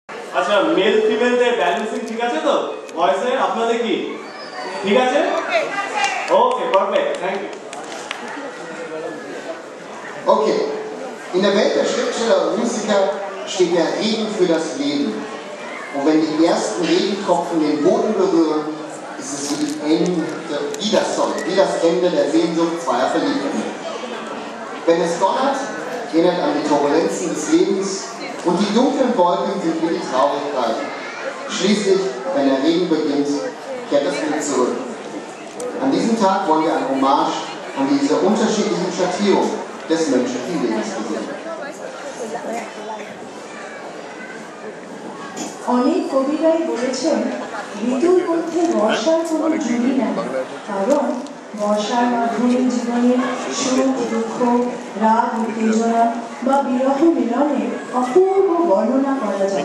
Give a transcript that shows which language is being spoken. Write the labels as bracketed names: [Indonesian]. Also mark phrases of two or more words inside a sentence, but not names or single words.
[Bangla] আচ্ছা মেল ফিমেলদের ব্যালেন্সিং ঠিক আছে তো ভয়েসে আপনাদের কি ঠিক আছে [English] okay perfect thank you [German] Okay, in der Welt der Schriftsteller und Musiker steht der Regen für das Leben. Und wenn die ersten Regentropfen den Boden berühren, ist es wie das Ende der Sehnsucht zweier Verliebten. Wenn es donnert, erinnert an die Turbulenzen des Lebens und die dunklen Wolken sind wie die Traurigkeit. Schließlich, wenn der Regen beginnt, kehrt das Glück zurück. An diesem Tag wollen wir ein Hommage an diese unterschiedlichen Schattierungen des menschlichen Lebens gesehen. [Bangla] অনেক কবিরাই বলেছেন ঋতুর মধ্যে বর্ষার কোনো জুড়ি নাই, কারণ বর্ষার মাধ্যমে জীবনের সুখ দুঃখ রাগ উত্তেজনা বা বিরহ মিলনের অপূর্ব বর্ণনা করা যায়।